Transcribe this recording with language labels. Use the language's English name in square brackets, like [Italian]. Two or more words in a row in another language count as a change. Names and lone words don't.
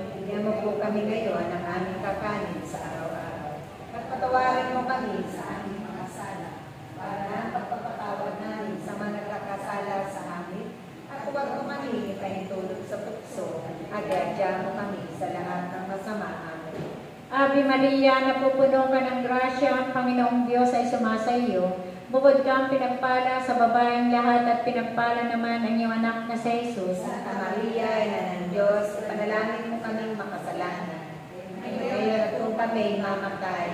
[Filipino] Bigyan mo po kami ngayon ng aming kakanin sa araw-araw. At patawarin mo kami sa aming mga sala, para na pagpapatawad namin sa mga nagkakasala sa amin. At huwag mo kami ipahintulot sa tukso, at iadya mo kami sa lahat ng masama. Amen. [Latin] Ave Maria, [Filipino] napupuno ka ng grasya, ang Panginoong Diyos ay sumasa iyo. Bukod kang pinagpala sa babaeng lahat at pinagpala naman ang iyong anak na si Jesus. Santa Maria, Ina ng Diyos, ipanalangin mo kaming makasalanan. Ngayon at kung kami mamatay.